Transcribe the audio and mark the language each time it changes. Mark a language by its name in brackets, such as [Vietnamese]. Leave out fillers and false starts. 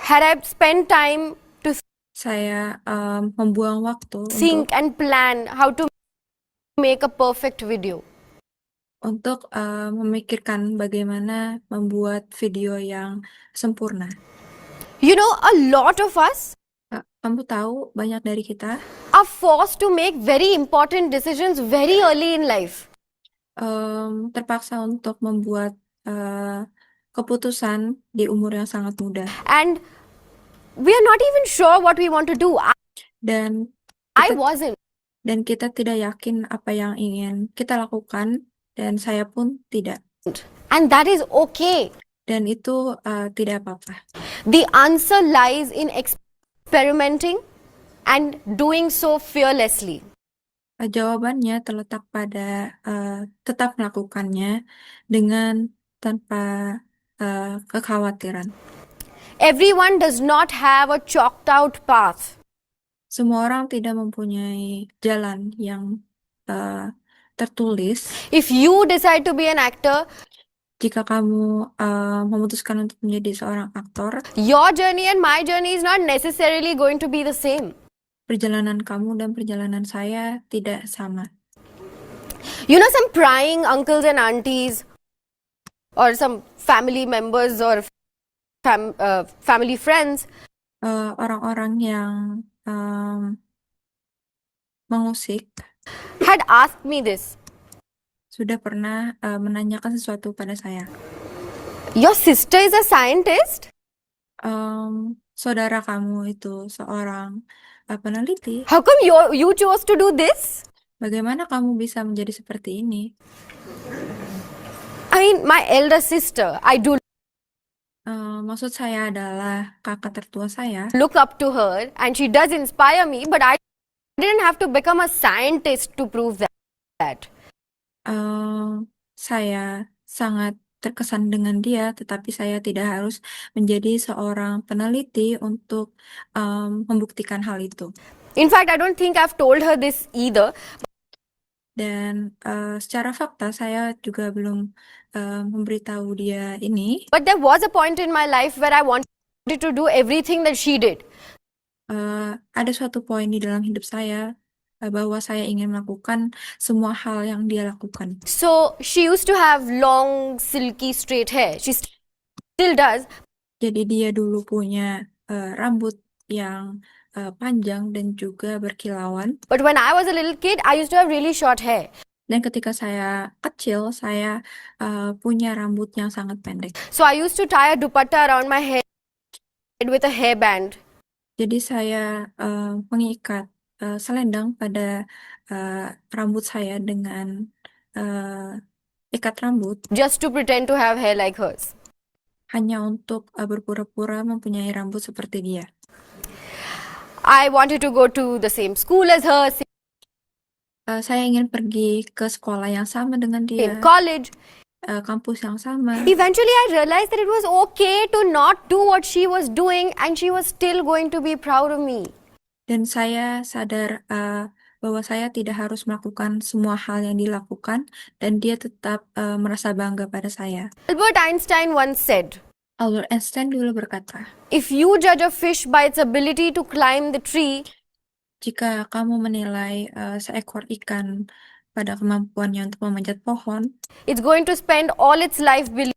[English] had I spent time to [Indonesian] saya membuang waktu [English] think and plan how to make a perfect video. [Indonesian] untuk memikirkan bagaimana membuat video yang sempurna. [English] You know, a lot of us [Indonesian] Kamu tahu, banyak dari kita [English] are forced to make very important decisions very early in life. [Indonesian] terpaksa untuk membuat keputusan di umur yang sangat muda. [English] And we are not even sure what we want to do. [Indonesian] Dan [English] I [Indonesian] kita, [English] wasn't. [Indonesian] dan kita tidak yakin apa yang ingin kita lakukan, dan saya pun tidak. [English] And that is okay. [Indonesian] Dan itu tidak apa-apa. [English] The answer lies in experimenting and doing so fearlessly. [Indonesian] Jawabannya terletak pada tetap melakukannya dengan tanpa kekhawatiran. [English] Everyone does not have a chalked out path. [Indonesian] Semua orang tidak mempunyai jalan yang tertulis. [English] If you decide to be an actor, [Indonesian] Jika kamu memutuskan untuk menjadi seorang aktor, [English] your journey and my journey is not necessarily going to be the same. [Indonesian] perjalanan kamu dan perjalanan saya tidak sama. [English] You know, some prying uncles and aunties or some family members or family friends [Indonesian] Orang-orang yang mengusik [English] had asked me this. [Indonesian] sudah pernah menanyakan sesuatu pada saya. [English] Your sister is a scientist? [Indonesian] Saudara kamu itu seorang peneliti. [English] How come you chose to do this? [Indonesian] Bagaimana kamu bisa menjadi seperti ini? [English] I mean, my elder sister, I do [Indonesian] Maksud saya adalah kakak tertua saya. [English] look up to her and she does inspire me, but I didn't have to become a scientist to prove that. [Indonesian] Saya sangat terkesan dengan dia, tetapi saya tidak harus menjadi seorang peneliti untuk membuktikan hal itu. [English] In fact, I don't think I've told her this either. [Indonesian] Dan secara fakta saya juga belum memberitahu dia ini. [English] But there was a point in my life where I wanted to do everything that she did. [Indonesian] Ada suatu poin di dalam hidup saya bahwa saya ingin melakukan semua hal yang dia lakukan. [English] So she used to have long, silky, straight hair. She still does. [Indonesian] Jadi dia dulu punya rambut yang panjang dan juga berkilauan. [English] But when I was a little kid, I used to have really short hair. [Indonesian] Dan ketika saya kecil, saya punya rambut yang sangat pendek. [English] So I used to tie a dupatta around my head with a hairband [Indonesian] Jadi saya mengikat selendang pada rambut saya dengan ikat rambut [English] just to pretend to have hair like hers. [Indonesian] hanya untuk berpura-pura mempunyai rambut seperti dia. [English] I wanted to go to the same school as her, [Indonesian] Saya ingin pergi ke sekolah yang sama dengan [English] same [Indonesian] dia, [English] college. [Indonesian] kampus yang sama. [English] Eventually, I realized that it was okay to not do what she was doing, and she was still going to be proud of me. [Indonesian] Dan saya sadar bahwa saya tidak harus melakukan semua hal yang dilakukan, dan dia tetap merasa bangga pada saya. [English] Albert Einstein once said, [Indonesian] Albert Einstein dulu berkata, [English] if you judge a fish by its ability to climb the tree, [Indonesian] jika kamu menilai seekor ikan pada kemampuannya untuk memanjat pohon, [English] it's going to spend all its life